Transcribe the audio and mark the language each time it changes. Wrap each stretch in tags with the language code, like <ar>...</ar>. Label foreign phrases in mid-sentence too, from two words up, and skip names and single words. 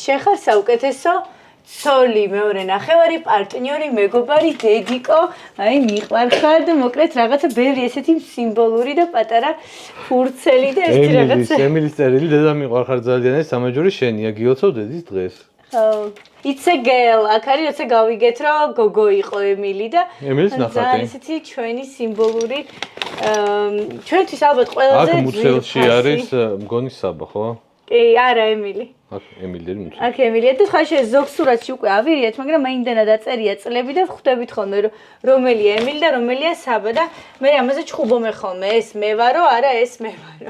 <ka>შეხარ საუკეთესო ცოლი, მეორე ნახევარი, პარტნიორი, მეგობარი, დედიკო, აი მიყვარხარ და მოკლედ რაღაცა ბევრი ესეთი სიმბოლური და პატარა ფურცელი და ერთი რაღაცა. ემილის წერილი დედა მიყვარხარ ძალიან, ეს სამაჯური შენია, გიოცავ დედის დღეს. ხო.</ka> <en>It's a girl.</en> <ka>აქ არის როცა გავიგეთ რომ გოგო იყო ემილი და ემილის ნახატი. ძალიან ესეთი ჩვენი სიმბოლური ჩვენთვის ალბათ ყველაზე აქ მუცელში არის მგონი საბა, ხო? კი, არა ემილი. აქ ემილერი მუცელი. აქ ემილია და ხა შე ზოგ სურათში უკვე ავირიათ, მაგრამ მაინდანა დაწერია წლები და ხვდებით ხოლმე რომ რომელია ემილი და რომელია საბა და მე ამაზე ჩხუბობ ხოლმე, ეს მე ვარო, არა ეს მე ვარო.</ka>